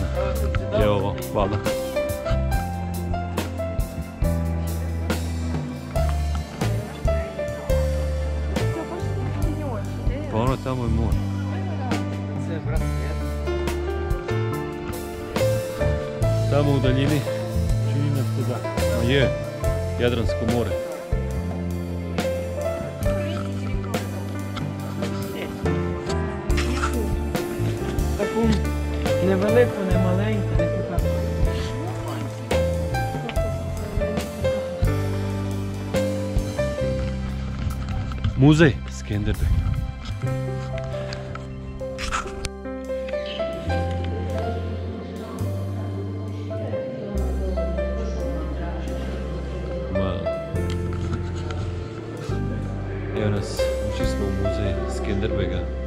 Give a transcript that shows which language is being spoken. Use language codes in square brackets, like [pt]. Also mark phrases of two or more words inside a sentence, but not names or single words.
[sr] Je ovo, hvala. Pa ono tamo je more. Tamo u daljini čini nam se da je Jadransko more. [uk] Таку невелику, не маленьку, не така. [sr] Muzej Skenderbeg. Evo nas, ušli smo u muzej Skenderbega.